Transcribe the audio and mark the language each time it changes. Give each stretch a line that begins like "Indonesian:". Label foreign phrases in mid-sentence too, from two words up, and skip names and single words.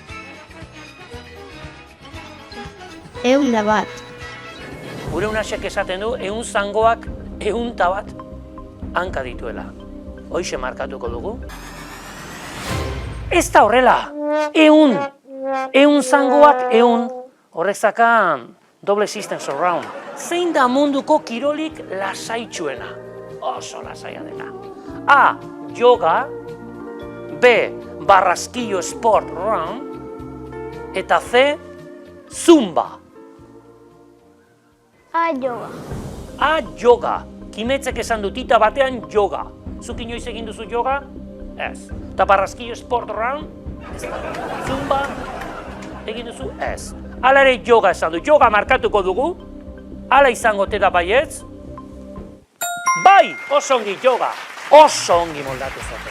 Basque: 101. Gure Unaxek esaten du ehun zangoak 101 hanka dituela. Hoixe markatuko dugu. Ez da horrela, 100. 100 zangoak 100. Horrek zakan
English: double system surround.
Basque: Zein da munduko kirolik lasaitsuena? Oso lasaia dena. A. Yoga. B. Barraskillo
English: sport run.
Basque: Eta C. Zumba. A. Yoga. A. Yoga. Kimetzek esan dutita batean yoga. Zuk inoiz egin duzu yoga? Ez. Eta barraskillo
English: sport run?
Basque: Ez. Zumba? Egin duzu? Ez. Hala ere yoga esan du. Yoga markatuko dugu. Hala izango te da baietz? Bai! Oso ongi yoga. Oso ongi moldatu zate.